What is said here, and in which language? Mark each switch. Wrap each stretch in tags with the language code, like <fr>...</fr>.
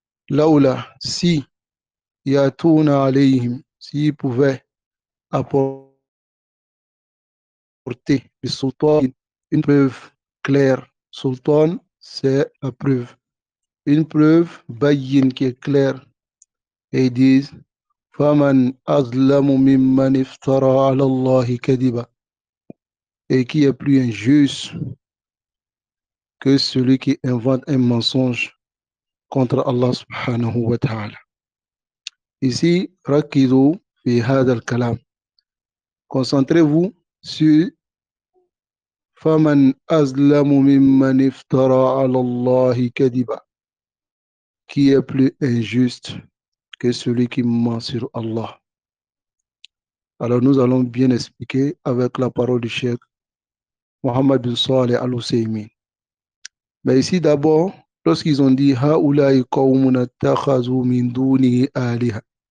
<ar>لَوْلَا,</ar> <fr>si,</fr> <ar>يَأْتُونَ عَلَيْهِمْ,</ar> <fr>s'ils pouvaient apporter</fr> <ar>بِسُلْطَانٍ,</ar> <fr>une preuve claire. Sultan, c'est la preuve. Une preuve bayyin qui est claire. Et ils disent</fr> <ar>فَمَنْ أَظْلَمُ مِمَّنِ افْتَرَى عَلَى اللَّهِ كَذِبًا.</ar> <fr>Et qui est plus injuste que celui qui invente un mensonge contre Allah subhanahu wa ta'ala. Ici,</fr> <ar>ركزوا في هذا الكلام.</ar> <fr>Concentrez-vous sur</fr> <ar>فَمَنْ أَظْلَمُ مِمَّنِ افْتَرَى عَلَى اللَّهِ كَذِبًا.</ar> <fr>Qui est plus injuste que celui qui ment sur Allah. Alors nous allons bien expliquer avec la parole du Cheikh Mohammed bin Saleh al-Husaymin. Mais ici d'abord, lorsqu'ils ont dit</fr> <ar>هَؤُلَاءِ قَوْمٌ اتَّخَذُوا مِن دُونِهِ آلِهَةً.</ar>